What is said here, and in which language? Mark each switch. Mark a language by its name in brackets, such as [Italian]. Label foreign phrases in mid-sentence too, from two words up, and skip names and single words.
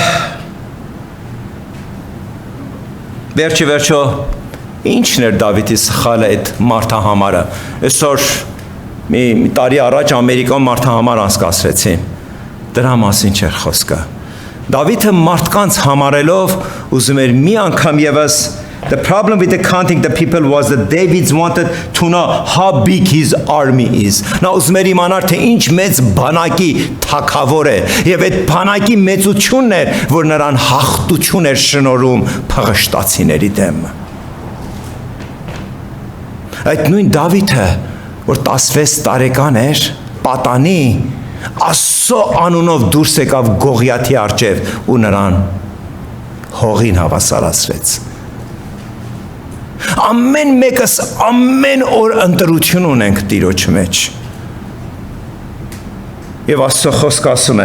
[Armenian] վերջո ինչն էր Դավիթի սխալը այդ մարդահամարը։ Այսօր մի տարի առաջ Ամերիկայում մարդահամար անցկացրեցին։ Դրա մասին չէր խոսքը։ Դավիթը մարդկանց համարելով ուզում էր մի անգամ եւս [English] The problem with the counting the people was that David wanted to know how big his army is. [Armenian] Նա ուզում էր իմանալ թե ինչ մեծ բանակի թագավոր է, եւ այդ բանակի մեծությունն էր, որ նրան հաղթություն էր շնորհում փղշտացիների դեմ։ Այդ նույն Դավիթը, որ 16 տարեկան էր, պատանի Աստծո անունով դուրս եկավ Գողիաթի առջև ու նրան հողին հավասարացրեց։ Ամեն մեկս ամեն օր ընտրություն ունենք Տիրոջ մեջ։ Եվ Աստծո խոսքը ասում է.